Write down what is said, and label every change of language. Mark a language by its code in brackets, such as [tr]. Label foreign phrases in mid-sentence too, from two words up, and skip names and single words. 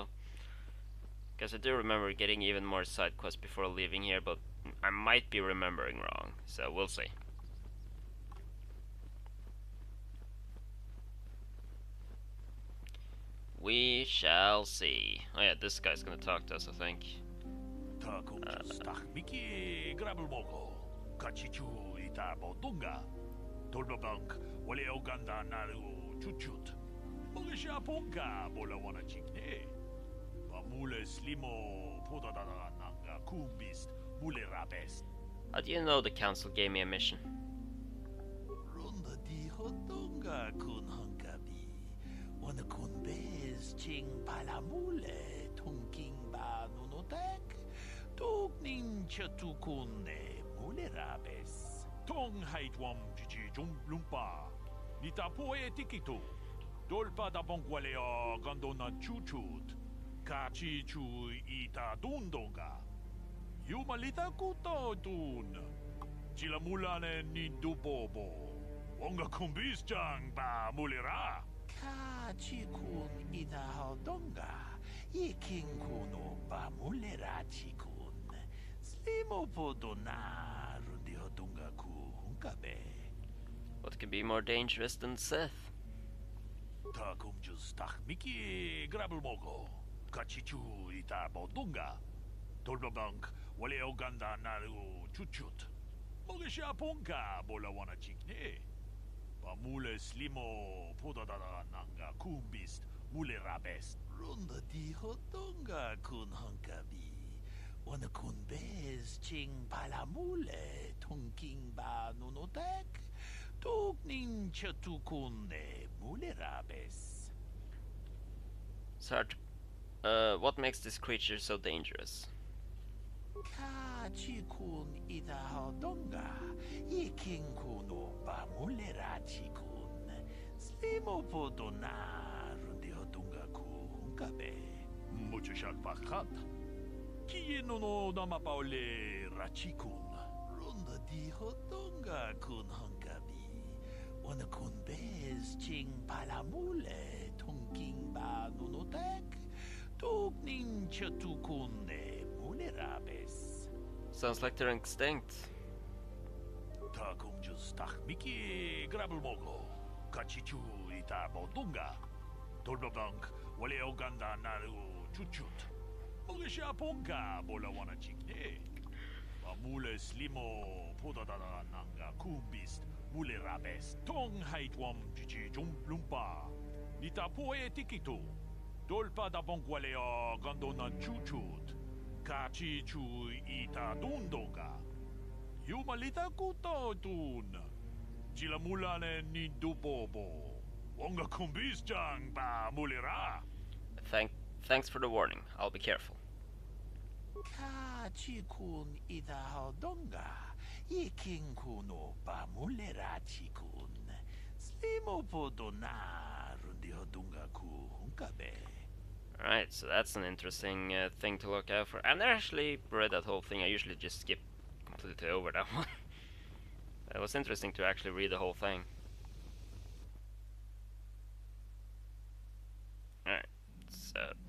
[en] Because I do remember getting even more side quests before leaving here, but I might be remembering wrong, so we'll see. We shall see. Oh yeah, this guy's gonna talk to us, I think. Miki grabulmogo, kachichu ita bodunga, dolbabank, wale oganda naru chuchut, mogisha ponka bolawana chikne, bamule slimo podadada nanga kubist, mule rabes. How do you know the council gave me a mission? Runda di hodunga kun hankabi, wana kun bez ching palamule, tunking ba nunotek. Tugning chatukune mulerabes. Tong haitwam chichi jum lumpa. Nitapo etikito. Dolpa da bongualea gandona chuchut. Kachi chu ita dundonga. Yumalita kuto dun. Chilamulane ni dubobo. Wonga kumbis jang ba mulera. Kachi kun ita hodonga. Iking kuno ba mulera chikun. What could be more dangerous than Sith? Takum justach Miki grabulmogo. Kachichu ita bodunga. Dolbabank wale oganda naru chuchut. Mogisha ponka bolawana chikne. Bamule slimo podadada nanga kumbist mule rabes. Runda di hodonga kun hankabi. Wana kun bez ching palamule tunking ba nunotek tugning chatukunne mule rabes. Sarge, what makes this creature so dangerous? Kachi kun ida hodonga iking kuno ba mule rachi kun slimo podona rundi hodonga ku hunkabe mucho shalpachat. Kieno no namapaole rachikun. Runda di hodonga kun hankabi. Wana kun bez ching palamule tunking ba nunotek. Tugning chatukunne mulerabes. Sounds like they're extinct. Takum justach Miki grabulmogo. Kachichu ita bodunga. Dolbabank wale oganda naru chuchut. Mogisha ponka bolawana chikne. Bamule slimo podadada nanga kumbist mule rabes. Tong haitwam chichi jum lumpa. Nitapo etikito. Dolpa da bongualea gandona chuchut. Kachi chu ita dundonga. Yumalita kuto dun. Chilamulane ni dubobo. Wonga kumbis jang ba mulera. Thanks for the warning. I'll be careful. Kachi kun ida hodonga. Iking kuno ba mulera chikun. Slimo podona rundi hodunga ku hunkabe. Alright, so that's an interesting thing to look out for. I've never actually read that whole thing. I usually just skip completely over that one. It was interesting to actually read the whole thing. Alright, so...